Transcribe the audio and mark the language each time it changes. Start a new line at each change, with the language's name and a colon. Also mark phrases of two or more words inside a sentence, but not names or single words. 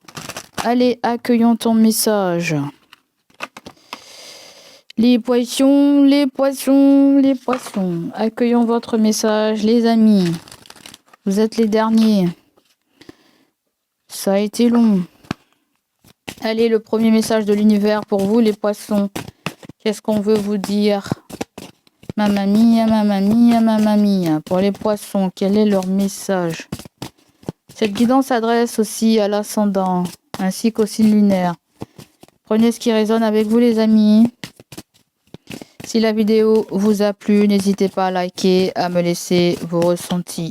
French: Allez, accueillons ton message. Les poissons, les poissons, les poissons. Accueillons votre message les amis. Vous êtes les derniers. Ça a été long. Allez, le premier message de l'univers pour vous, les poissons. Qu'est-ce qu'on veut vous dire?
Italian: Mamma mia, mamma mia, mamma mia.
French: Pour les poissons, quel est leur message? Cette guidance s'adresse aussi à l'ascendant, ainsi qu'au signe lunaire. Prenez ce qui résonne avec vous, les amis. Si la vidéo vous a plu, n'hésitez pas à liker, à me laisser vos ressentis.